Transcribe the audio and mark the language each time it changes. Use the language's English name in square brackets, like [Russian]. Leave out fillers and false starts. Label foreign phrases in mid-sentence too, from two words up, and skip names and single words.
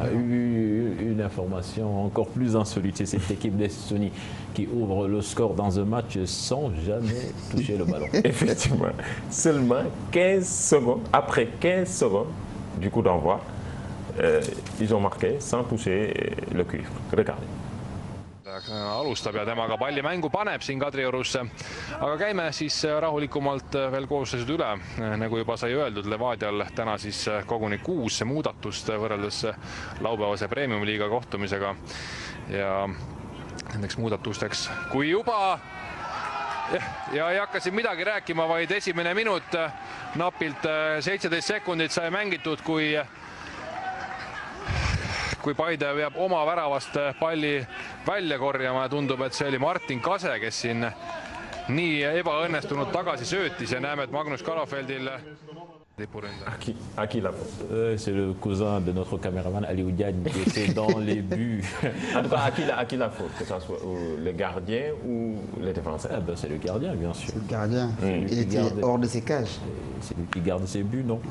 [French] Une information encore plus insolite, c'est cette équipe d'Estonie qui ouvre le score dans un match sans jamais toucher le ballon. Effectivement. Seulement 15 secondes, après 15 secondes du coup d'envoi, ils ont marqué sans toucher le cuivre. Regardez. [Estonian] Alustab ja temaga palli mängu paneb siin Kadriorusse. Aga käime siis rahulikumalt veel kooslused üle. Nagu juba sai öeldud, Levadial täna siis koguni 6 muudatust võrreldes laupäevase Premium-liiga kohtumisega. Ja nendeks muudatusteks, kui juba ja ei hakka siin midagi rääkima, vaid esimene minut napilt 17 sekundit sai mängitud, kui Paide peab oma väravast palli välja korjama ja tundub, et see oli Martin Kase, kes siin nii ebaõnnestunud tagasisöötis ja näeme, et Magnus Kalafeldil [French] À qui la faute? C'est le cousin de notre caméraman Aliou Diagne qui était dans les buts. En tout cas, à qui la faute? Que ce soit le gardien ou les défenseurs? Ah ben, c'est le gardien, bien sûr. C'est le gardien. Il était hors de ses cages. C'est lui qui garde ses buts, non?